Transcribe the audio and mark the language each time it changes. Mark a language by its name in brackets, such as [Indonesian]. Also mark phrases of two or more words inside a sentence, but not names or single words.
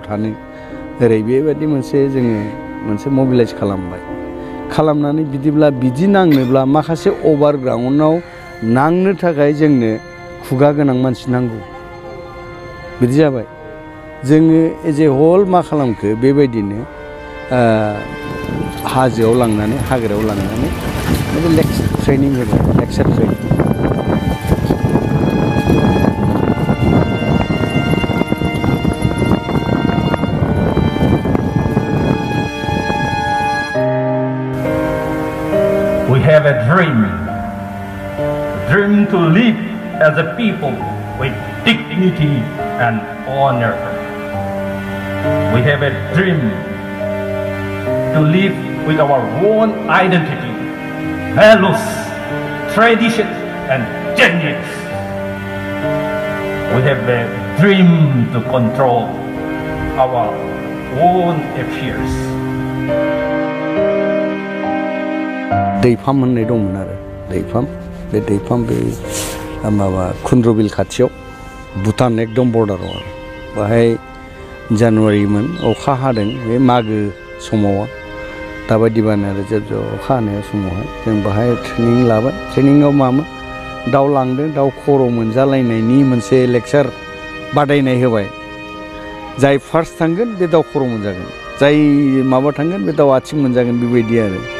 [Bodo] थानो ओरै बेबायदि जोङो मोनसे मबिलाइज खालामनानै बिदिब्ला बिदि नांनोब्ला माखासे अभारग्राउन्डआव नांनो थाखाय जोंनो खुगा गोनां मानसि नांगौ बिदि जाबाय जोङो [English] as a whole [Bodo] मा खालामखो बेबायदिनो हाजोआव लांनानै हाग्रायाव लांनानै [English] lecture training [Bodo] होबाय [English] lecture training We have a dream to live as a people with dignity and honor. We have a dream to live with our own identity values, traditions, and techniques. We have a dream to control our own affairs. [Bodo] दैफाम होननाय दंमोन आरो दैफाम बे माबा खुन्द्रबिल खाथियाव भुटान एकदम बर्डाराव आरो बाहाय जानुवारिमोन अखा हादों बे मागो समाव दाबायदिबानो आरो जेब अखा हानाय समावहाय जों बाहाय ट्रेनिं लाबाय ट्रेनिंआव मामोन दाउ लांदों दाउ खर' मोनजालायनायनि मोनसे लेक्चार बादायनाय होबाय जाय फार्स्ट थांगोन बे दाउ खर' मोनजागोन जाय माबा थांगोन बे दाउ आथिं मोनजागोन बेबायदि आरो